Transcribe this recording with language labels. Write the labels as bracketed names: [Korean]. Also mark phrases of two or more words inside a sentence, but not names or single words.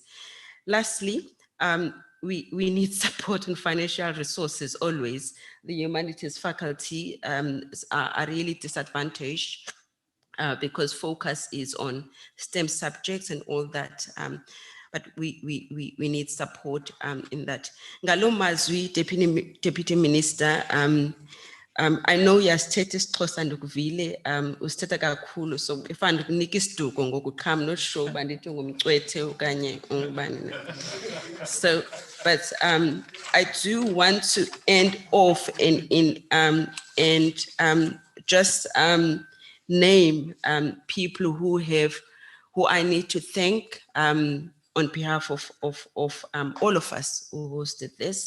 [English] Lastly, we need support and financial resources always. The humanities faculty are really disadvantaged because focus is on STEM subjects and all that. But we need support in that. [Xhosa] Ngalo mazwi, Deputy Minister, [English] I know your status Xhosa [Xhosa] ndukuvile usithetha kakhulu, [English] so if [Xhosa] andikunika isiduko ngokuqha, [English] I'm not sure [Xhosa] uba ndithi ngumcwethe okanye ungubani na. [English] So, but I do want to end off and just name people who I need to thank on behalf of all of us who hosted this.